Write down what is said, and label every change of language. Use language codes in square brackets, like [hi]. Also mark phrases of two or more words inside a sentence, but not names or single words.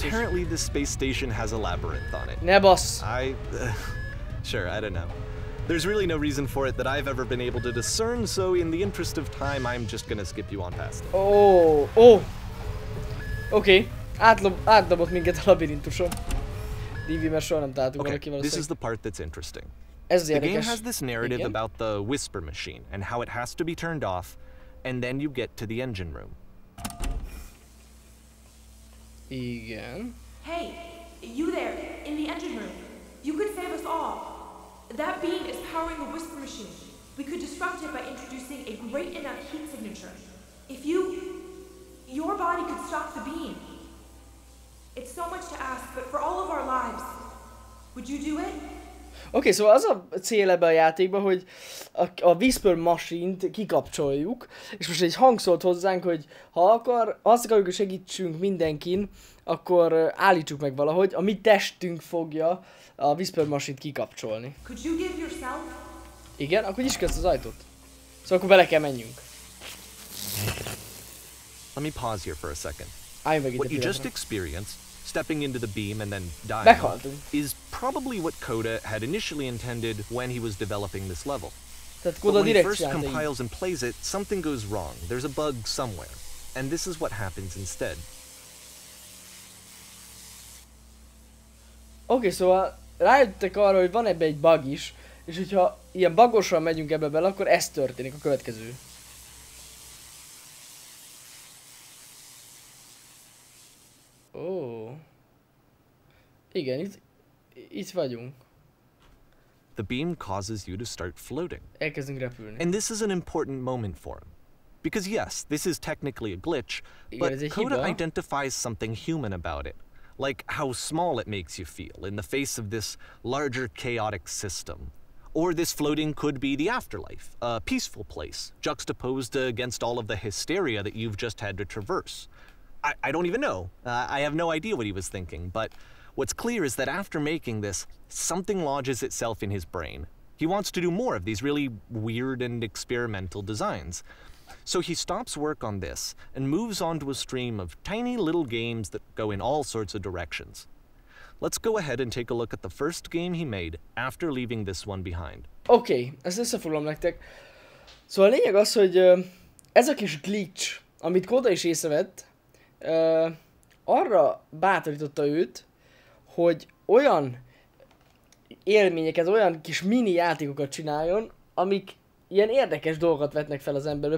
[en] Apparently this space station has a labyrinth on it. [hu] Ne bassz! [en] Sure, I don't know. There's really no reason for it that I've ever been able to discern, so in the interest of time, I'm just gonna skip you on past it. [hu] Oké. Átdobott minket a labirintuson. Divi, mert soha nem találtunk valaki valószínűleg. [en] This is the part that's interesting. [hu] Ez az [en] the [hu] érdekes. [en] game has this narrative about the Whisper Machine and how it has to be turned off, and then you get to the engine room. [hu] Igen. [en] Hey, you there, in the engine room. You could save us all. That beam is powering the whisper machine. We could disrupt it by introducing a great enough heat signature. If your body could stop the beam. It's so much to ask, but for all of our lives, would you do it? [hu] Oké, szóval az a cél ebben a játékban, hogy a Whisper Machine-t kikapcsoljuk, és most egy hang szólt hozzánk, hogy ha azt akarjuk, hogy segítsünk mindenkin, akkor állítsuk meg valahogy, a mi testünk fogja a Whisper Machine-t kikapcsolni. [en] Could you give yourself? [hu] Igen, akkor nyisd ki ezt az ajtót. Szóval akkor bele kell menjünk. [en] Let me pause here for a second. [hu] Állj meg itt [en] What [hu] a [en] you just [hu] pillanatra. [en] experienced, stepping into the beam and then dying, [hu] Meghaltunk. [en] is probably what Coda had initially intended when he was developing this level. [hu] Tehát [en] But [hu] Koda [en] when he [hu] direkt [en] first [hu] csinálta így. [en] compiles and plays it, something goes wrong. There's a bug somewhere. And this is what happens instead. [hu] Oké, szóval rájöttek arra, hogy van ebbe egy bug is, és hogyha ilyen bugosan megyünk ebbe bele, akkor ez történik a következő. Ó. Igen, itt vagyunk. [en] The beam causes you to start floating. [hu] Elkezdünk repülni. [en] And this is an important moment for him. Because yes, this is technically a glitch, [hu] Igen, ez [en] but [hu] egy [en] Coda [hu] hiba. [en] identifies something human about it. Like how small it makes you feel in the face of this larger chaotic system. Or this floating could be the afterlife, a peaceful place, juxtaposed against all of the hysteria that you've just had to traverse. I don't even know. I have no idea what he was thinking, but what's clear is that after making this, something lodges itself in his brain. He wants to do more of these really weird and experimental designs. So he stops work on this and moves on to a stream of tiny little games that go in all sorts of directions. Let's go ahead and take a look at the first game he made after leaving this one behind. [hu] Oké, ezt összefoglalom nektek. Szóval a lényeg az, hogy ez a kis glitch, amit Koda is észrevett, arra bátorította őt, hogy olyan élményeket, olyan kis mini játékokat csináljon, amik ilyen érdekes dolgokat vetnek fel az emberbe.